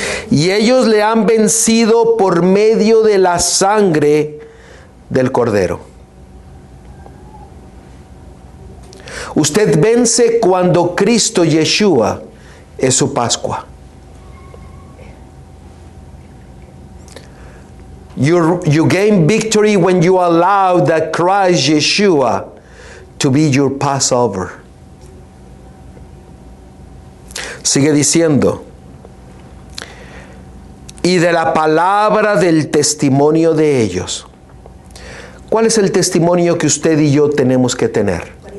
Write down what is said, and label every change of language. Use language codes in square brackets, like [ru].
[es] Y ellos le han vencido por medio de la sangre del Cordero. Usted vence cuando Cristo Yeshua es su Pascua. [en] You gain victory when you allow that Christ Yeshua to be your Passover. [es] Sigue diciendo, y de la palabra del testimonio de ellos. ¿Cuál es el testimonio que usted y yo tenemos que tener?